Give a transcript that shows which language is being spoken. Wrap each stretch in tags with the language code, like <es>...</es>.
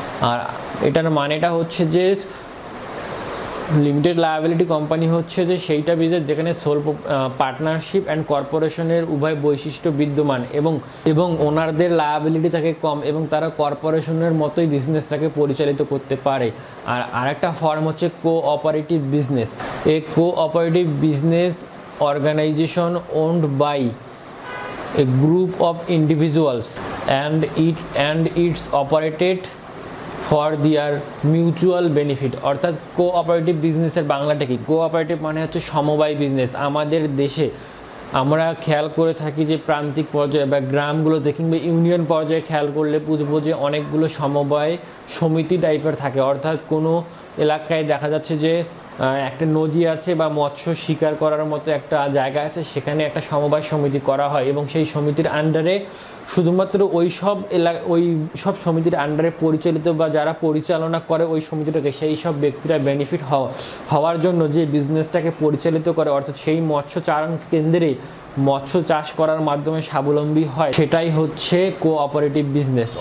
<bn>আর এটার মানেটা হচ্ছে যে লিমিটেড লায়াবিলিটি কোম্পানি হচ্ছে যে সেইটা বিজনেস যেখানে সোল পার্টনারশিপ অ্যান্ড কর্পোরেশনের উভয় বৈশিষ্ট্য বিদ্যমান এবং ওনারদের লায়াবিলিটি থাকে কম এবং তারা কর্পোরেশনের মতোই বিজনেসটাকে পরিচালিত করতে পারে। আর আরেকটা ফর্ম হচ্ছে cooperative business. A cooperative business</bn> <en>organization owned by a group of individuals and it's operated for their mutual benefit।</en> <bn>অর্থাৎ কোঅপারেটিভ বিজনেসের বাংলাটা কি? কোঅপারেটিভ মানে হচ্ছে সমবায় বিজনেস। আমাদের দেশে আমরা খেয়াল করে থাকি যে প্রান্তিক পর্যায়ে বা গ্রামগুলোতে কিংবা ইউনিয়ন পর্যায়ে খেয়াল করলে বুঝবো যে অনেকগুলো সমবায় সমিতি টাইপের থাকে। অর্থাৎ কোনো এলাকায় দেখা যাচ্ছে যে একটা নদী আছে বা মৎস্য শিকার করার মতো একটা জায়গা আছে, সেখানে একটা সমবায় সমিতি করা হয় এবং সেই সমিতির আন্ডারে শুধুমাত্র ওই সব সমিতির আন্ডারে পরিচালিত বা যারা পরিচালনা করে ওই সমিতিটাকে, সেই সব ব্যক্তিরা বেনিফিট হওয়ার জন্য যে বিজনেসটাকে পরিচালিত করে, অর্থাৎ সেই মৎস্য চারণ কেন্দ্রে মৎস্য চাষ করার মাধ্যমে স্বাবলম্বী হয়, সেটাই হচ্ছে কোঅপারেটিভ বিজনেস।</bn>